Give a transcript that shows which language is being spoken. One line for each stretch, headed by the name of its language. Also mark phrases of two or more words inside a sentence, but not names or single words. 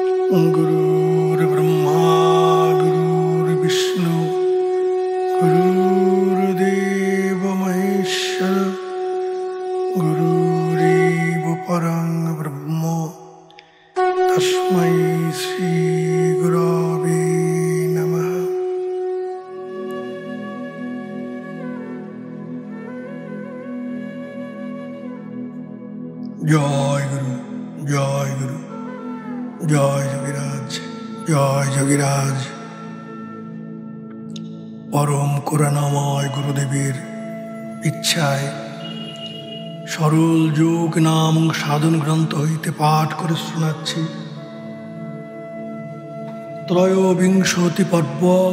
Sanskrit: गुरुर्ब्रह्मा गुरुर्विष्णु गुरुर्देव महेश्वर गुरुरेव परं ब्रह्म तस्मै श्री गुरवे नमः।
Bangla: জয় গুরু জয় গুরু জয় যোগীরাজ জয় যোগীরাজ। পরম করুণাময় গুরুদেবের ইচ্ছায় সরল যোগ নাম সাধন গ্রন্থ হইতে পাঠ করে শোনাচ্ছি। ত্রয়োবিংশতি পর্ব।